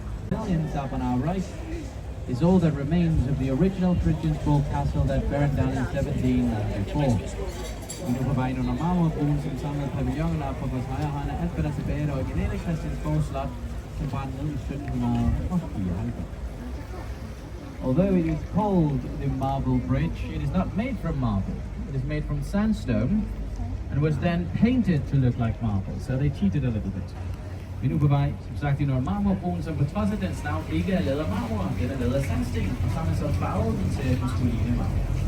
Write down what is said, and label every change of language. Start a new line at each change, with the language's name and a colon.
English: Millions up on our right is all that remains of the original Christiansborg Castle that burned down in 1794.
Danish: Vi er nu på vej under marmorbroen, som samlede pavillonen op på vores højre hånd, alt hvad der tilbage af det originale Christiansborg Slot, som brændte ned i 1794.
English: Although it is called the Marble Bridge, it is not made from marble. It is made from sandstone and was then painted to look like marble, so they cheated a little bit.
Danish: Vi er nu på vej, som sagt, ind over marmorbroen, som på trods af dens navn ikke er lavet af marmor, den er lavet af sandsten, og så har man så farvet den til at den skulle ligne marmor.